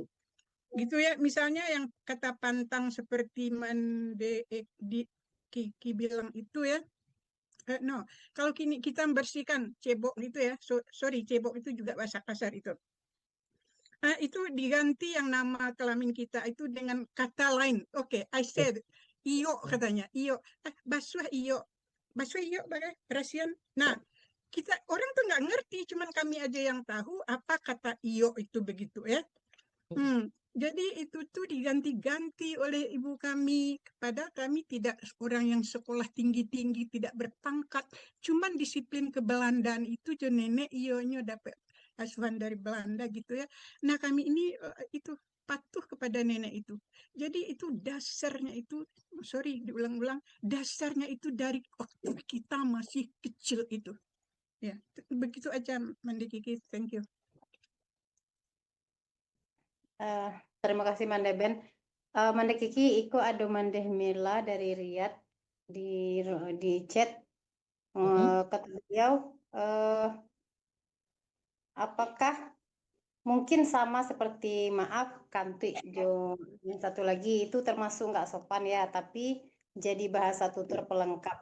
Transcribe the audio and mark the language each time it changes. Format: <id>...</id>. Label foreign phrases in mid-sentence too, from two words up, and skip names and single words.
<id>Gitu ya, misalnya yang kata pantang seperti Kiki bilang itu ya. No, kalau kini kita membersihkan cebok gitu ya. Sorry, cebok itu juga bahasa kasar itu. Itu diganti yang nama kelamin kita itu dengan kata lain. Oke,</id> <en>I said</en> <id>iyo katanya, iyo. Basuh iyo. Basuh iyo bagai perhatian. Nah, kita orang tuh nggak ngerti, cuman kami aja yang tahu apa kata iyo itu begitu ya. Jadi itu tuh diganti-ganti oleh ibu kami. Padahal kami tidak orang yang sekolah tinggi-tinggi, tidak berpangkat. Cuman disiplin kebelandaan itu jo nenek ionya dapat asuhan dari Belanda gitu ya. Nah kami ini itu patuh kepada nenek itu. Jadi itu dasarnya itu, sorry diulang-ulang, dasarnya itu dari waktu kita masih kecil itu. Ya, begitu aja Mandi Kiki,</id> <en>thank you.</en> <id>Terima kasih Mande Ben. Mande Kiki, iko ada Mande Mila dari Riyadh di chat. Kata beliau, apakah mungkin sama seperti maaf kanti jo yang satu lagi itu termasuk nggak sopan ya, tapi jadi bahasa tutur pelengkap.</id>